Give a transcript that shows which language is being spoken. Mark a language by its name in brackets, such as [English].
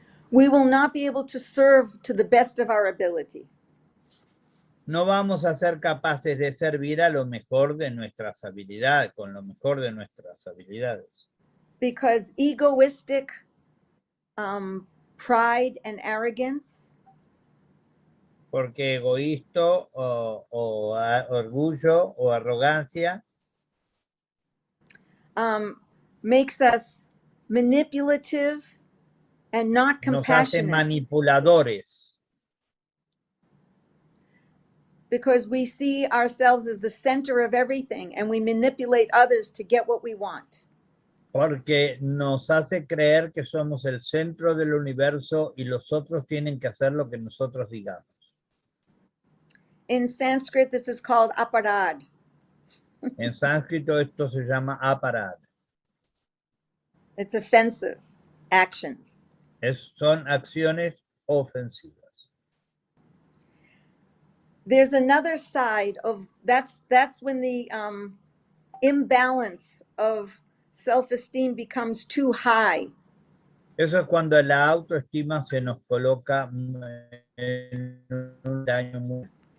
[English] we will not be able to serve to the best of our ability. [Spanish] no vamos a ser capaces de servir a lo mejor de nuestras habilidades, con lo mejor de nuestras habilidades. [English] Because egoistic pride and arrogance [Spanish] Porque egoísta orgullo o arrogancia [English] makes us manipulative and not [Spanish] nos hace [English] compassionate. [Spanish] manipuladores, [English] Because we see ourselves as the center of everything and we manipulate others to get what we want. [Spanish] porque nos hace creer que somos el centro del universo y los otros tienen que hacer lo que nosotros digamos. [English] In Sanskrit, this is called aparad. [Spanish] En sánscrito esto se llama aparad. [English] It's offensive actions. [Spanish] Son acciones ofensivas. [English] There's another side of that's when the imbalance of self-esteem becomes too high. [Spanish] Eso es cuando la autoestima se nos coloca en un daño muy